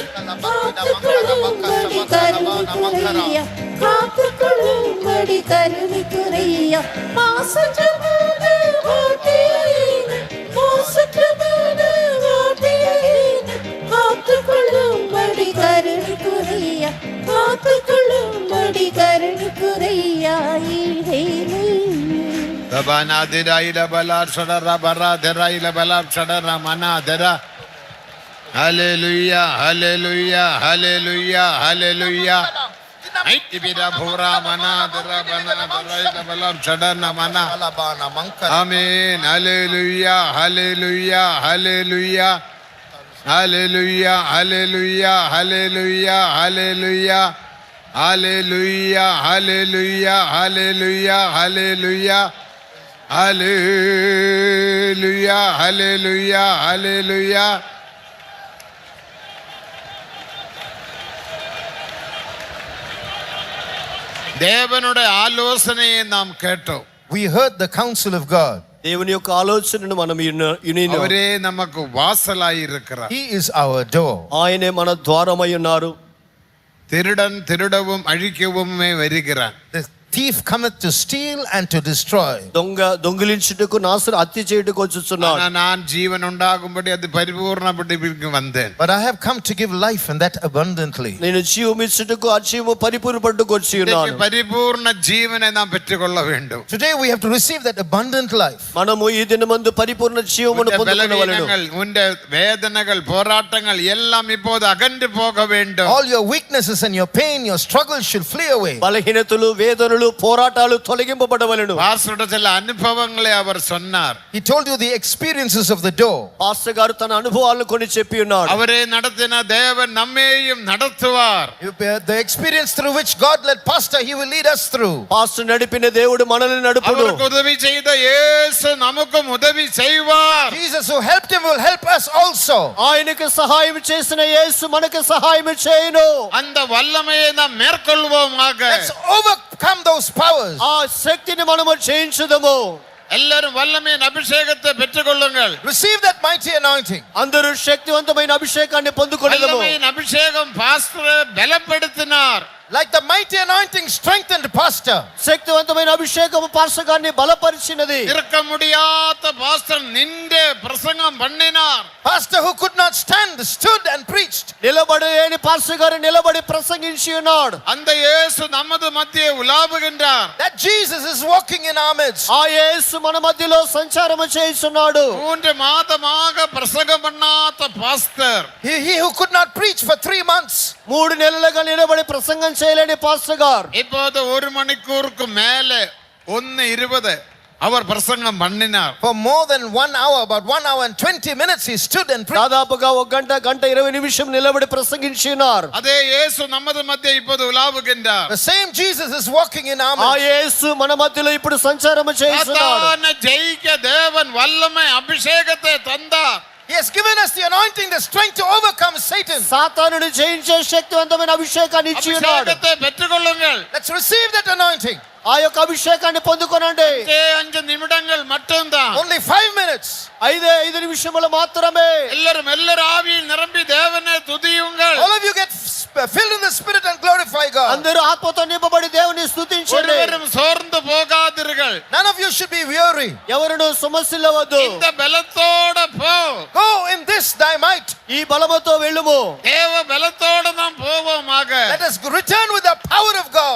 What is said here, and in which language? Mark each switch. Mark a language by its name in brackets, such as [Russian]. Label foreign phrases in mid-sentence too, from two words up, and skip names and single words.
[Tamil] காத்துக்கொள்ளும்படி கருணை குறையா காத்துக்கொள்ளும்படி கருணை குறையா மாசற்றமான ஓட்டியாயினை மாசற்றமான ஓட்டியாயினை காத்துக்கொள்ளும்படி கருணை குறையா காத்துக்கொள்ளும்படி கருணை குறையா ஈடேனே Rabana dira ila balar shadara bara dira ila balar shadara mana dira. [English] Hallelujah, hallelujah, hallelujah, hallelujah. Ay ibira bhura mana dira bana dira ila balar shadara mana. Amen. Hallelujah, hallelujah, hallelujah. Hallelujah, hallelujah, hallelujah, hallelujah. Hallelujah, hallelujah, hallelujah, hallelujah. Hallelujah, hallelujah, hallelujah. [Tamil] தேவனுடைய ஆலோசனையை நாம் கேட்டோம். [English] We heard the counsel of God. [Telugu] దేవుని యొక్క ఆలోచనను మనం వినినాం. [Tamil] அவரே நமக்கு வாசலாய் இருக்கிறார். [English] He is our door. [Telugu] ఆయనే మన ద్వారమై ఉన్నారు. [Tamil] திருடன் திருடவும் அழிக்கவுமே வருகிறான். [English] The thief cometh to steal and to destroy. [Telugu] దొంగ దొంగిలించుటకు నాశన హత్య చేయుటకు వచ్చుచున్నాడు. [Tamil] நான் ஜீவன் உண்டாகும்படி அது பரிபூர்ணப்பட்டு வந்தேன். [English] But I have come to give life and that abundantly. [Telugu] నేను జీవం ఇచ్చుటకు ఆ జీవము పరిపూర్ణపట్టుకు వచ్చి ఉన్నాను. [Tamil] பரிபூர்ண ஜீவனை நாம் பெற்றுக்கொள்ள வேண்டும். [English] Today we have to receive that abundant life. [Telugu] మనము ఈ దినమందు పరిపూర్ణ జీవమును పొందుకొనవలెను. [Tamil] உன்னுடைய வேதனைகள் போராட்டங்கள் எல்லாம் இப்போது அகன்று போக வேண்டும். [English] All your weaknesses and your pain, your struggles should flee away. [Telugu] బలహీనతలు వేదనలు పోరాటాలు తొలగింపబడవలెను. [Tamil] பாஸ்டர் சில அனுபவங்களை அவர் சொன்னார். [English] He told you the experiences of the door. [Telugu] పాస్టర్ గారు తన అనుభవాలను కొన్ని చెప్పి ఉన్నాడు. [Tamil] அவரே நடத்தின தேவன் நம்மையும் நடத்துவார். [English] The experience through which God led pastor, he will lead us through. [Telugu] పాస్టర్ నడిపిన దేవుడు మనల్ని నడుపును. [Tamil] அவருக்கு உதவி செய்த இயேசு நமக்கும் உதவி செய்வார். [English] Jesus who helped him will help us also. [Telugu] ఆయనకు సహాయం చేసిన యేసు మనకు సహాయం చేయును. [Tamil] அந்த வல்லமையை நாம் மேற்கொள்வோமாக. [English] Let's overcome those powers. [Telugu] ఆ శక్తిని మనము జయించుదము. [Tamil] எல்லாரும் வல்லமையின் அபிஷேகத்தை பெற்றுக்கொள்ளுங்கள். [English] Receive that mighty anointing. [Telugu] అందరూ శక్తివంతమైన అభిషేకాన్ని పొందుకొనెదము. [Tamil] வல்லமையின் அபிஷேகம் பாஸ்டரை பலப்படுத்தினார். [English] Like the mighty anointing strengthened pastor. [Telugu] శక్తివంతమైన అభిషేకము పాస్టర్ గారిని బలపరిచినది. [Tamil] இருக்க முடியாத பாஸ்டர் நின்று பிரசங்கம் பண்ணினார். [English] Pastor who could not stand stood and preached. [Telugu] నిలబడలేని పాస్టర్ గారు నిలబడి ప్రసంగించి ఉన్నాడు. [Tamil] அந்த இயேசு நமது மத்தியே உலாவுகின்றார். [English] That Jesus is walking in our midst. [Telugu] ఆ యేసు మన మధ్యలో సంచారము చేయుచున్నాడు. [Tamil] 3 மாதமாக பிரசங்கம் பண்ணாத பாஸ்டர். [English] He who could not preach for 3 months. [Telugu] 3 నెలలుగా నిలబడి ప్రసంగం చేయలేని పాస్టర్ గారు [Tamil] இப்போது 1 மணிக்கூருக்கு மேலே 1:20 அவர் பிரசங்கம் பண்ணினார். [English] For more than 1 hour, about 1 hour and 20 minutes he stood and preached. [Telugu] దాదాపుగా 1 గంట 20 నిమిషం నిలబడి ప్రసంగించి ఉన్నారు. [Tamil] அதே இயேசு நமது மத்தியே இப்போது உலாவுகின்றார். [English] The same Jesus is walking in our [Telugu] ఆ [English] midst. [Telugu] యేసు మన మధ్యలో ఇప్పుడు సంచారము చేస్తున్నాడు. [Tamil] சாத்தானை ஜெயிக்க தேவன் வல்லமை அபிஷேகத்தை தந்தார். [English] He has given us the anointing, the strength to overcome Satan. [Telugu] సాతానుని జయించే శక్తివంతమైన అభిషేకాన్ని ఇచ్చి ఉన్నాడు. [Tamil] அபிஷேகத்தை பெற்றுக்கொள்ளுங்கள். [English] Let's receive that anointing. [Telugu] ఆ యొక్క అభిషేకాన్ని పొందుకొనండి. [Tamil] 5 நிமிடங்கள் மட்டும்தான். [English] Only 5 minutes. [Telugu] 5 నిమిషములు మాత్రమే. [Tamil] எல்லாரும் ஆவியில் நிரம்பி தேவனை துதியுங்கள். [English] All of you get filled in the spirit and glorify God. [Telugu] అందరూ ఆత్మతో నింపబడి దేవుని స్తుతించండి. [Tamil] ஒருவரும் சோர்ந்து போகாதீர்கள். கொள்ளாதீர்கள். [English] None of you should be weary. [Telugu] ఎవరును సమస్యలవద్దు. [Tamil] இந்த பலத்தோட போ. [English] Go in this thy might. [Telugu] ఈ బలముతో వెళ్ళుము. [Tamil] தேவ பலத்தோட நாம் போவோமாக. [English] Let us return with the power of God.